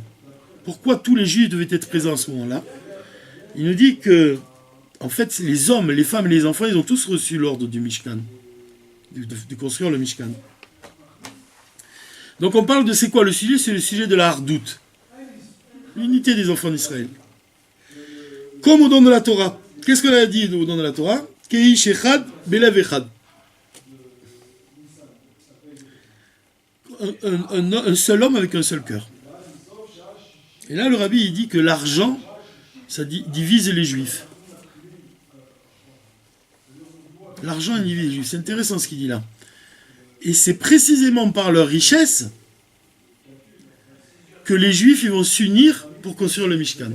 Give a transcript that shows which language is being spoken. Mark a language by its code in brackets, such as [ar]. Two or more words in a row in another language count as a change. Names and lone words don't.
[fr] Pourquoi tous les Juifs devaient être présents à ce moment-là? Il nous dit que, en fait, les hommes, les femmes et les enfants, ils ont tous reçu l'ordre du Mishkan, de construire le Mishkan. Donc on parle de c'est quoi le sujet? C'est le sujet de la hardout. L'unité des enfants d'Israël. Comme au don de la Torah. Qu'est-ce qu'on a dit au don de la Torah? [he] כאיש אחד בלב אחד. [fr] Un seul homme avec un seul cœur. Et là, le rabbi, il dit que l'argent, ça divise les Juifs. L'argent divise les Juifs. C'est intéressant ce qu'il dit là. Et c'est précisément par leur richesse que les Juifs ils vont s'unir pour construire le Mishkan.